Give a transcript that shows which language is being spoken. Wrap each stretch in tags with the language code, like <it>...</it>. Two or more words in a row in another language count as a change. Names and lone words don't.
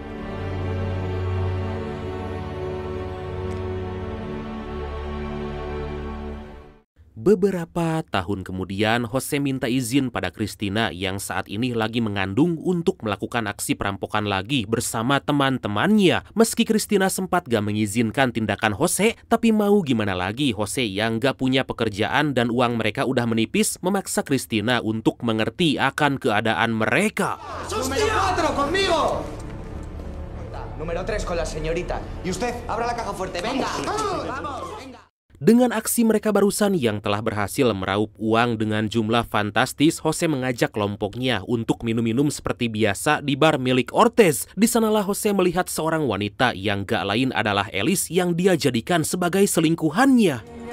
<id>Beberapa tahun kemudian, Jose minta izin pada Cristina yang saat ini lagi mengandung untuk melakukan aksi perampokan lagi bersama teman-temannya. Meski Cristina sempat gak mengizinkan tindakan Jose, tapi mau gimana lagi, Jose yang gak punya pekerjaan dan uang mereka udah menipis memaksa Cristina untuk mengerti akan keadaan mereka.</id> <es>Número 4 conmigo. Número 3 con la señorita. Y usted, abra la caja fuerte, venga. Vamos, venga.</es> <id>Dengan aksi mereka barusan yang telah berhasil meraup uang dengan jumlah fantastis, Jose mengajak kelompoknya untuk minum-minum seperti biasa di bar milik Ortez. Di sanalah Jose melihat seorang wanita yang gak lain adalah Elis yang dia jadikan sebagai selingkuhannya.</id>